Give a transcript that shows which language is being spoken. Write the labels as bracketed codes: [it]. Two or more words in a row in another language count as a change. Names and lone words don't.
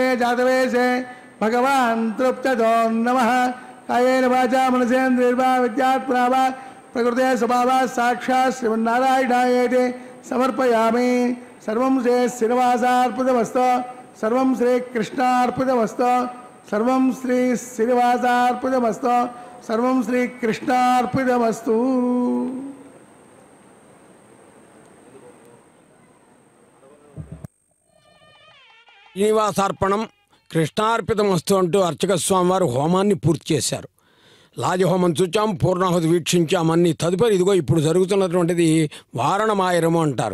[sa] जातवेशे भगवान् तृप्ततो नमः कायेन वाचा मनसेन्द्रियर्वा विद्यात्मना वा प्रकृते स्वभावात् साक्षात् श्रीमन्नारायणायेति समर्पयामि सर्वं श्री श्रीनिवासार्पितमस्तु सर्वं श्रीकृष्णार्पितमस्तु सर्वं श्री श्रीनिवासार्पितमस्तु सर्वं श्रीकृष्णार्पितमस्तु శ్రీనివాసార్పణం కృష్ణార్పితమస్తు [te] అంటూ అర్చక స్వామి వారు హోమాన్ని పూర్తి చేశారు. లాజహోమం చూచాం, పూర్ణాహుతి వీక్షించామన్నీ. తదుపరి ఇదిగో ఇప్పుడు జరుగుతున్నటువంటిది వారణమాయరము అంటారు.